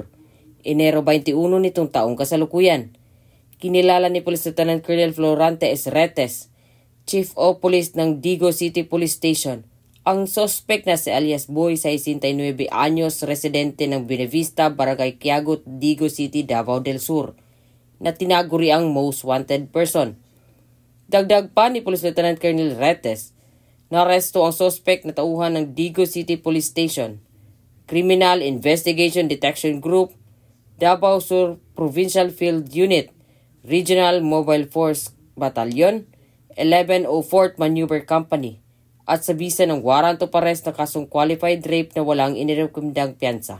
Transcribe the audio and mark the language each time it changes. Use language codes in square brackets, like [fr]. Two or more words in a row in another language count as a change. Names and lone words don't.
[tl] Enero 21 nitong taong kasalukuyan. Kinilala ni Police Lieutenant Colonel Florante S. Retes, [en] Chief of Police [tl] ng Digos City Police Station, ang suspect na si alias Boy, 69 anyos, residente ng Buenavista, Barangay Quiagot, Digos City, Davao del Sur, na tinaguri ang [en] most wanted person. [tl] Dagdag pa ni Police Lieutenant Colonel Retes, naresto ang suspect na tauhan ng Digos City Police Station, Criminal Investigation Detection Group, Davao Sur Provincial Field Unit, Regional Mobile Force Battalion, 1104th Maneuver Company, at sa bisa ng [en] warrant of arrest [tl] na kasong [en] qualified rape [tl] na walang inirekomendang piyansa.